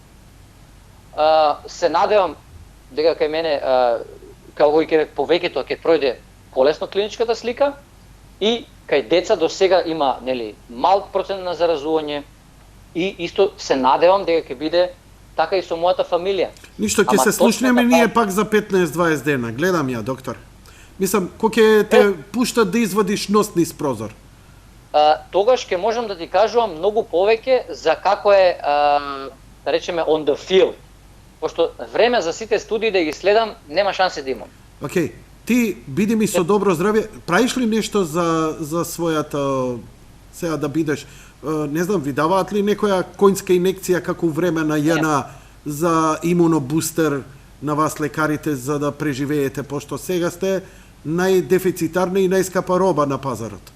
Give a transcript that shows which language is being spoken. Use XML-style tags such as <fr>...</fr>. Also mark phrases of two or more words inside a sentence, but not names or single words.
<mk>Се надевам дека кај мене како и повеќето ќе пројде полесно клиничката слика и кај деца до сега има мал процент на заразување и исто се надевам дека ќе биде така и со мојата фамилија. Ништо, ќе се слушнеме ние пак за 15-20 дена. Гледам ја, доктор. Мислам, кој ќе те пуштат да извадиш нос низ прозор? Тогаш ќе можам да ти кажувам многу повеќе за како е, да речеме,</mk> <en>on the field.</en> <mk>Пошто време за сите студии да ги следам, нема шансе да имам. Океј, ти биди ми со добро здравје, правиш ли нешто за својата, сега да бидеш не знам, ви даваат ли некоја конјска инекција како време на ЈНА за имунобустер на вас лекарите за да преживеете, пошто сега сте најдефицитарна и најскапа роба на пазарот?</mk>